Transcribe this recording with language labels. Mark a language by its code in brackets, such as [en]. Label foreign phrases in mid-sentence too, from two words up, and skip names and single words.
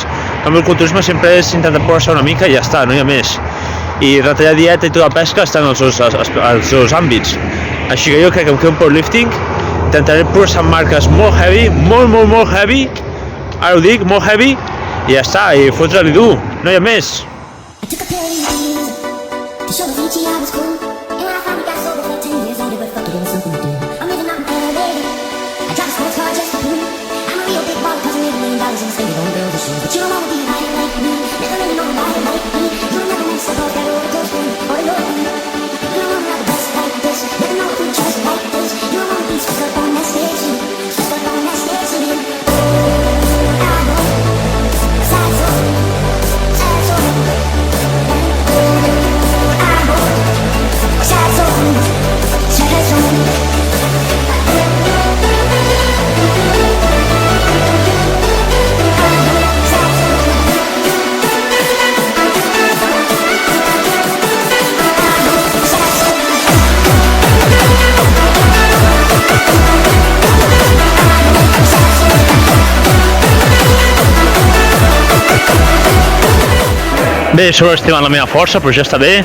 [ca] En el culturisme sempre és intentar progressar una mica i ja està, no hi ha més. I retallar dieta i tota la pesca estan als dos àmbits. Així que jo crec que em quedo un powerlifting, intentaré progressar amb marques molt heavy, molt heavy, ara ho dic, molt heavy, i ja està, i fotre-li dur, no hi ha més. [en] But you don't wanna be like me, never really know nobody like me. You never know suppose that roller coaster, or you don't wanna have the best like this, never know who just like this. You don't wanna be stuck up on that station, stuck up on that station. I know, sad soul, sad soul. I know, sad soul, sad soul. [ca] Bé, he sobreestimat la meva força, però ja està bé.